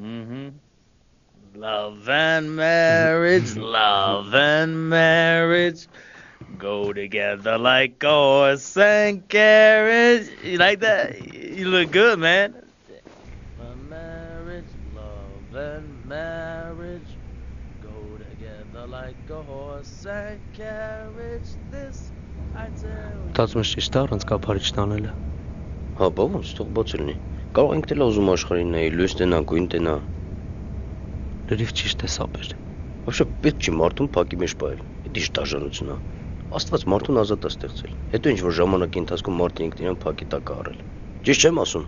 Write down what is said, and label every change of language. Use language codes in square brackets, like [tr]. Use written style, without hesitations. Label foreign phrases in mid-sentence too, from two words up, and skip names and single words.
[en] Love and marriage, love and marriage go together like horse and carriage. You like that? You look good, man. Love and marriage go together like a horse and carriage. This I tell you. [hy] Տածում ես ճիշտ է առանց կափարիչ տանելը։ Հա, բա ոնց թող բաց լինի։ Կարող ենք դել ուզում աշխարհին նայել, լույս տնա, գույն տնա։ Լրիվ ճիշտ ես ապեր։ Вообще պետք չի մարդուն փակի մեջ պահել։ Դա ինչ դաժանություն է։ Աստված մարդուն ազատ է ստեղծել։ Հետո ինչ որ ժամանակի ընթացքում մարդը ինքն իրեն փակի տակ առել։ Ճիշտ չեմ ասում։